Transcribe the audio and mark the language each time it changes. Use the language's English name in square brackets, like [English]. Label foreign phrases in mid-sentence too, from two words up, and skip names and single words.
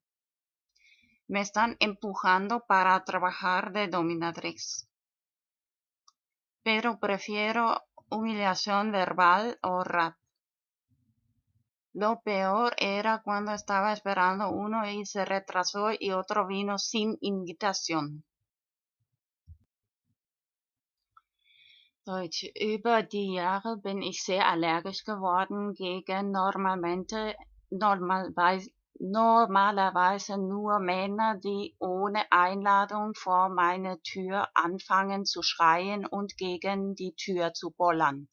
[Spanish] Me están empujando para trabajar de dominatrix. Pero prefiero humillación verbal o rap. Lo peor era cuando estaba esperando uno y se retrasó y otro vino sin invitación. [German] Deutsch. Über die Jahre bin ich sehr allergisch geworden gegen normalerweise nur Männer, die ohne Einladung vor meine Tür anfangen zu schreien und gegen die Tür zu bollern.